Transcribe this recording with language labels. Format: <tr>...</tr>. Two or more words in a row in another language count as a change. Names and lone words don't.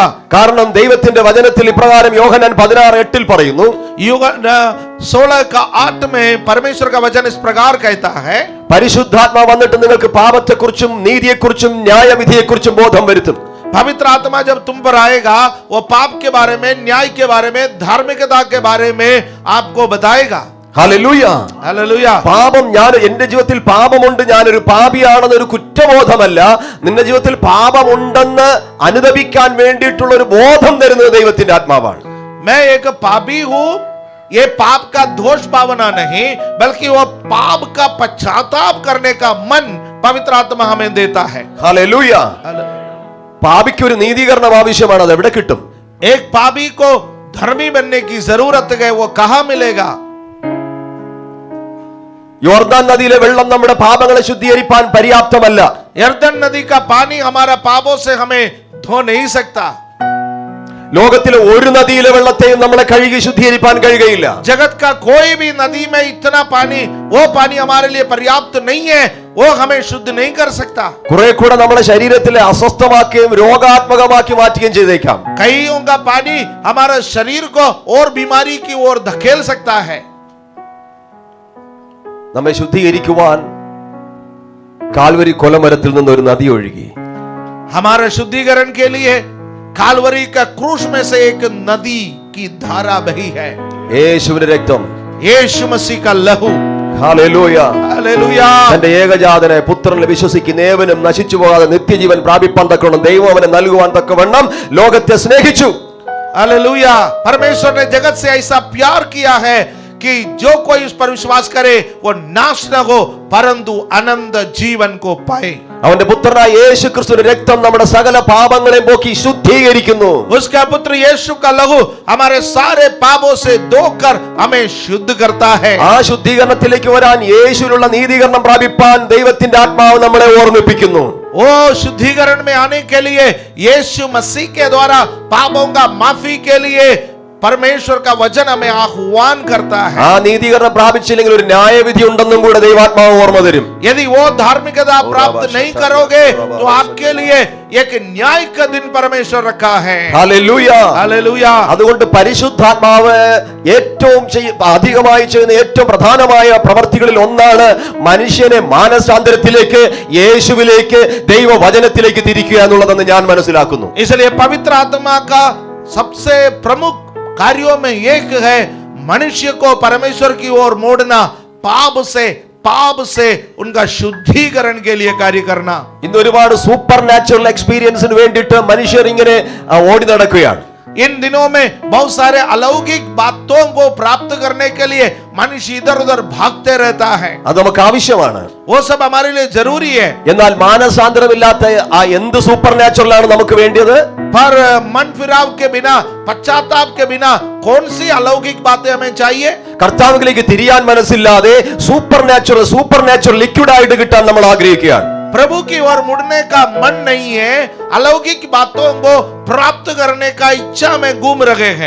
<ml>കാരണം ദൈവത്തിന്റെ വചനത്തിൽ ഇപ്രകാരം യോഹന്നാൻ 16:8 പറയുന്നു,</ml> <hi>16:8 में परमेश्वर का वचन इस प्रकार कहता है,</hi> <ml>പരിശുദ്ധാത്മാ വന്നിട്ട് നിങ്ങൾക്ക് പാപത്തെക്കുറിച്ചും നീതിയെക്കുറിച്ചും ന്യായവിധിയെക്കുറിച്ചും ബോധം വരുത്തും.</ml> <hi>पवित्र आत्मा जब तुम पर आएगा वो पाप के बारे में, न्याय के बारे में, धार्मिकता के बारे में आपको बताएगा.</hi> <ml>ഹല്ലേലൂയ.</ml> <hi>हालेलुया.</hi> <ml>പാപം, ഞാൻ എന്റെ ജീവിതത്തിൽ പാപമുണ്ട്, ഞാനൊരു പാപിയാണെന്നൊരു കുറ്റബോധമല്ല, നിന്റെ ജീവിതത്തിൽ പാപമുണ്ടെന്ന് അനുദപിക്കാൻ വേണ്ടിയിട്ടുള്ള ഒരു ബോധം തരുന്നത് ദൈവത്തിന്റെ ആത്മാവാണ്.</ml> <hi>मैं एक पापी हूं, ये पाप का दोष भावना नहीं, बल्कि वो पाप का पश्चाताप करने का मन पवित्र आत्मा हमें देता है.</hi> <ml>ഹല്ലേലൂയ. പാപിക്ക് ഒരു നീതീകരണം ആവശ്യമാണ്. അത് എവിടെ കിട്ടും?</ml> <hi>एक पापी को धर्मी बनने की जरूरत है, वो कहां मिलेगा?</hi> <ml>യോർദാൻ നദിയിലെ വെള്ളം നമ്മുടെ പാപങ്ങളെ ശുദ്ധീകരിക്കാൻ പര്യാപ്തമല്ല.</ml> <hi>यरदन नदी का पानी हमारा पापों से हमें धो नहीं सकता.</hi> <ml>ലോകത്തിലെ ഒരു നദിയിലെ വെള്ളത്തെയും നമ്മളെ കഴുകി ശുദ്ധീകരിക്കാൻ കഴിയുകയില്ല.</ml> <hi>जगत का कोई भी नदी में इतना पानी, वो पानी हमारे लिए पर्याप्त नहीं है, वो हमें शुद्ध नहीं कर सकता.</hi> <ml>കുറെ കൂടെ നമ്മുടെ ശരീരത്തിലെ അസ്വസ്ഥമാക്കുകയും രോഗാത്മകമാക്കി മാറ്റുകയും ചെയ്തേക്കാം.</ml> <hi>कईयों का पानी हमारे शरीर को और बीमारी की ओर धकेल सकता है.</hi> <ml>നമ്മെ ശുദ്ധീകരിക്കുവാൻ കാൽവരി കൊലമരത്തിൽ നിന്ന് ഒരു നദി ഒഴുകി.</ml> <hi>हमारे शुद्धिकरण के लिए कालवरी का क्रूस में से एक नदी की धारा बही है.</hi> <ml>യേശുവിന്റെ രക്തം,</ml> <hi>यीशु मसीह का लहू.</hi> <ml>ഹല്ലേലൂയ.</ml> <hi>हालेलुया.</hi> <ml>തന്റെ ഏകജാതനെ പുത്രനിൽ വിശ്വസിക്കുന്ന ഏവനും നശിച്ചു പോകാതെ നിത്യജീവൻ പ്രാപിപ്പാൻ തക്കവണ്ണം ദൈവം അവനെ നൽകുവാൻ തക്കവണ്ണം ലോകത്തെ സ്നേഹിച്ചു.</ml> <hi>हालेलुया. परमेश्वर ने जगत से ऐसा प्यार किया है कि जो कोई उस पर विश्वास करे वो नाश न हो परंतु अनंत जीवन को पाए.</hi> <ml>അവന്റെ പുത്രനായ യേശു ക്രിസ്തുവിന്റെ രക്തം നമ്മുടെ സകല പാപങ്ങളെ പോക്കി ശുദ്ധീകരിക്കുന്നു.</ml> <hi>उसका पुत्र यीशु का लहू हमारे सारे पापों से धोकर हमें शुद्ध करता है.</hi> <ml>ആ ശുദ്ധീകരണത്തിലേക്ക് വരാൻ യേശുവിലുള്ള നീതീകരണം പ്രാപിപ്പാൻ ദൈവത്തിന്റെ ആത്മാവ് നമ്മളെ ഓർമ്മിപ്പിക്കുന്നു.</ml> <hi>वो शुद्धिकरण में आने के लिए यीशु मसीह के द्वारा पापों का माफी के लिए परमेश्वर का वचन हमें आह्वान करता है.</hi> <ml>ആ നീതീകരണം പ്രാപിച്ചില്ലെങ്കിൽ ഒരു ന്യായവിധി ഉണ്ടെന്നും കൂടെ ദൈവാത്മാവ് ഓർമ്മ തരും.</ml> <hi>यदि वो धार्मिकता प्राप्त नहीं करोगे तो आपके लिए एक न्याय का दिन परमेश्वर रखा है.</hi> <ml>ഹല്ലേലൂയ.</ml> <hi>हालेलुया.</hi> <ml>അതുകൊണ്ട് പരിശുദ്ധാത്മാവ് ഏറ്റവും അധികമായി ചെയ്യുന്ന ഏറ്റവും പ്രധാനമായ പ്രവർത്തികളിൽ ഒന്നാണ് മനുഷ്യനെ മാനസാന്തരത്തിലേക്ക്, യേശുവിലേക്ക്, ദൈവവചനത്തിലേക്ക് തിരിക്കുക എന്നുള്ളതെന്ന് ഞാൻ മനസ്സിലാക്കുന്നു.</ml> <hi>इसलिए पवित्र आत्मा का सबसे प्रमुख कार्यों में एक है मनुष्य को परमेश्वर की ओर मोड़ना, पाप से उनका शुद्धिकरण के लिए कार्य करना.</hi> <ml>ഇന്ന് ഒരുപാട്</ml> <en>super natural experience</en> <ml>വേണ്ടിയിട്ട് മനുഷ്യർ ഇങ്ങനെ ഓടി നടക്കുകയാണ്.</ml> <hi>इन दिनों में बहुत सारे अलौकिक बातों को प्राप्त करने के लिए मनुष्य इधर उधर भागते रहता है.</hi> <ml>അത് നമുക്ക് ആവശ്യമാണ്.</ml> <hi>वो सब हमारे लिए जरूरी है.</hi> <ml>എന്നാൽ മാനസാന്തരമില്ലാത്ത ആ എന്ത്</ml> <en>super natural</en> <ml>ആണ് നമുക്ക് വേണ്ടിയത്?</ml> <hi>पर मन फिराव के बिना, पश्चाताप के बिना कौन सी अलौकिक बातें हमें चाहिए?</hi> <ml>കർത്താവിലേക്ക് തിരിയാൻ മനസ്സില്ലാതെ</ml> <en>super natural liquid</en> <ml>ആയിട്ട് കിട്ടാൻ നമ്മൾ ആഗ്രഹിക്കുകയാണ്.</ml> <hi>प्रभु की ओर मुड़ने का मन नहीं है, अलौकिक बातों को प्राप्त करने का इच्छा में घूम रहे हैं.</hi>